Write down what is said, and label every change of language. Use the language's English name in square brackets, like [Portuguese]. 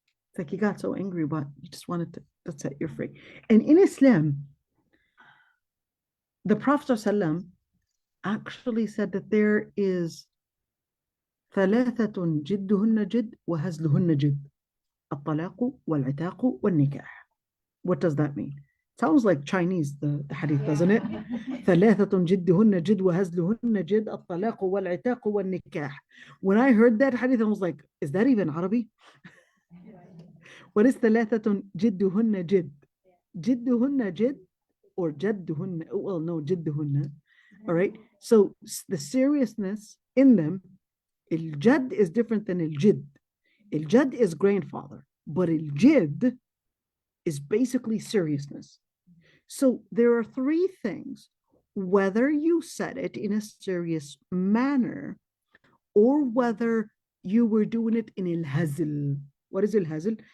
[English] It's like he got so angry, but he just wanted to, that's it, you're free. And in Islam, the Prophet ﷺ actually said that there is [Arabic] ثلاثة جدهن جد وهزلهن جد الطلاق والعتاق والنكاح. [English] What does that mean? Sounds like Chinese, the hadith, doesn't it? [Arabic] ثلاثة جدهن جد وهزلهن جد الطلاق والعتاق والنكاح. [English] When I heard that hadith, I was like, is that even Arabic? What is [Arabic] ثلاثة جدهن جد? جدهن جد or جدهن? [English] Well, no, [Arabic] جدهن. [English] All right. So the seriousness in them, al-jad is different than al-jid. Al-jad is grandfather, but al-jid is basically seriousness. So there are three things: whether you said it in a serious manner or whether you were doing it in al-hazl. What is al-hazl?